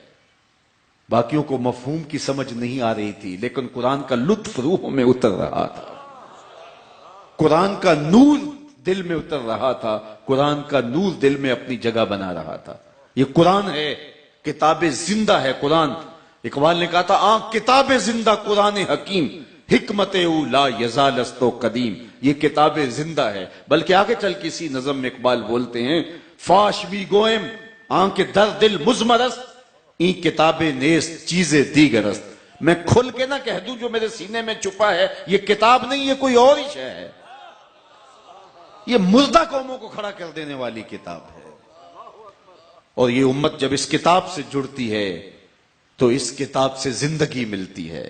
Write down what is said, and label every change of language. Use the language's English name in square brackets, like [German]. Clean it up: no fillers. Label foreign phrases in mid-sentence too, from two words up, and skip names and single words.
[Urdu] باقیوں کو مفہوم کی سمجھ نہیں آ رہی تھی، لیکن قرآن کا لطف روح میں اتر رہا تھا، قرآن کا نور دل میں اتر رہا تھا، قرآن کا نور دل میں اپنی جگہ بنا رہا تھا۔ یہ قرآن ہے، کتاب زندہ ہے قرآن۔ اقبال نے کہا تھا [Persian] کتاب زندہ قرآن حکیم، حکمت او لا یزال است و قدیم، [Urdu] یہ کتاب زندہ ہے۔ بلکہ آگے چل کسی نظم میں اقبال بولتے ہیں [Persian] فاش بھی گوئم آنکھ در دل مزمرست، این کتاب نیست چیز دیگرست۔ [Urdu] میں کھل کے نہ کہہ دوں جو میرے سینے میں چھپا ہے یہ کتاب نہیں، یہ کوئی اور ہی شے ہے، یہ مردہ قوموں کو کھڑا کر دینے والی کتاب ہے۔ اور یہ امت جب اس کتاب سے جڑتی ہے تو اس کتاب سے زندگی ملتی ہے۔